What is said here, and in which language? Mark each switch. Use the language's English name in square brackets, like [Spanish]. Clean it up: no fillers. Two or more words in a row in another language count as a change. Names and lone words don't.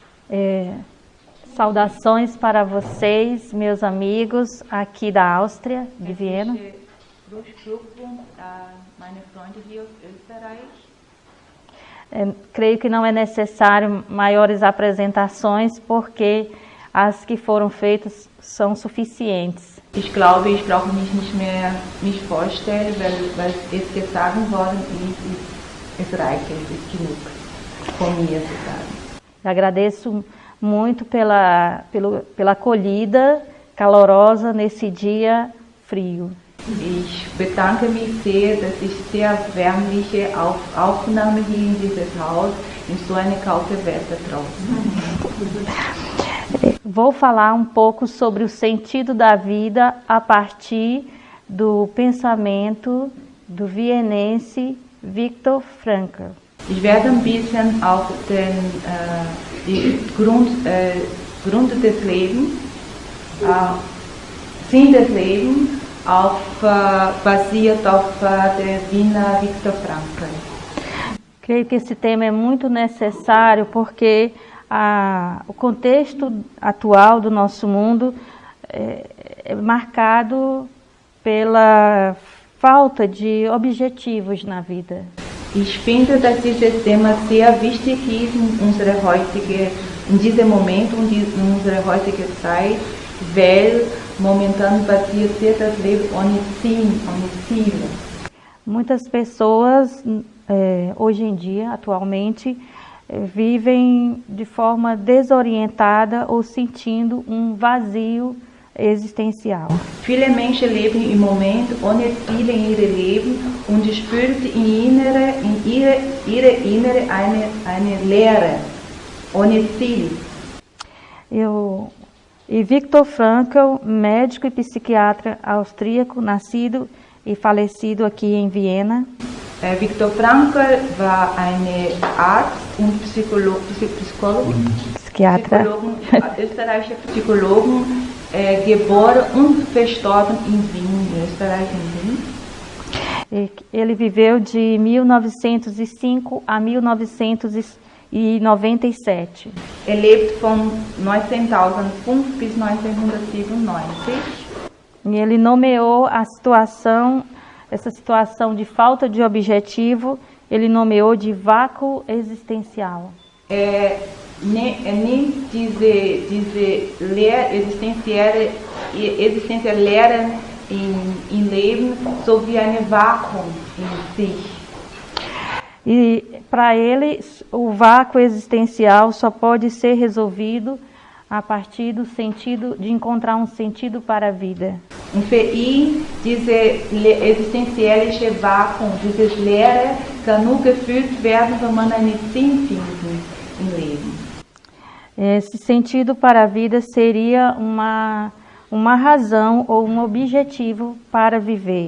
[Portuguese] Saudações para vocês, meus amigos aqui da Áustria, de Viena. Creio que não é necessário maiores apresentações, porque as que foram feitas são suficientes. [German] Ich glaube, ich brauche mich mehr mich vorstellen, weil es gesagt worden ist, es reicht, es ist genug von mir zu sagen. [Portuguese] Agradeço muito pela acolhida calorosa nesse dia frio. [German] Ich bedanke mich sehr, dass ich sehr wärmliche Aufnahme hier in dieses Haus, in so eine kalte Wetter draußen. [Portuguese] Vou falar um pouco sobre o sentido da vida a partir do pensamento do vienense Viktor Frankl. [German] Ich werde ein bisschen auf die Gründe des Lebens, Sinn des Lebens, basiert auf der Wiener Viktor Frankl. [Portuguese] Creio que esse tema é muito necessário porque o contexto atual do nosso mundo é marcado pela falta de objetivos na vida. [German] Ich finde, dass dieses Thema sehr wichtig ist in diesem Momento und in unserer heutigen Zeit, weil momentan passiert sehr das Leben ohne Sinn, ohne Ziele. [Portuguese] Muitas pessoas hoje em dia, atualmente, vivem de forma desorientada ou sentindo um vazio existencial. [German] Viele Menschen leben im Moment ohne Ziele in ihrem Leben und spüren in ihre Innere eine Leere, ohne Ziel. [Portuguese] E Viktor Frankl, médico e psiquiatra austríaco, nascido e falecido aqui em Viena. [German] Viktor Frankl war ein Arzt und [Portuguese] Psiquiatra. [German] Österreichischer Psychologe, geboren und verstorben in Wien, Österreich, in Wien. [Portuguese] Ele viveu de 1905 a 1997. [German] Lebt von 1905 bis 1997. [Portuguese] E ele nomeou essa situação de falta de objetivo, ele nomeou de vácuo existencial. [German] Nimmt diese existenzielle Leere im Leben so wie ein Vakuum in sich. [Portuguese] E para ele, o vácuo existencial só pode ser resolvido a partir do sentido de encontrar um sentido para a vida. [German] Und für ihn, diese existenzielle Vakuum, dieses Leere, kann nur gefüllt werden, wenn man einen Sinn findet im Leben. [Portuguese] Esse sentido para a vida seria uma razão ou um objetivo para viver.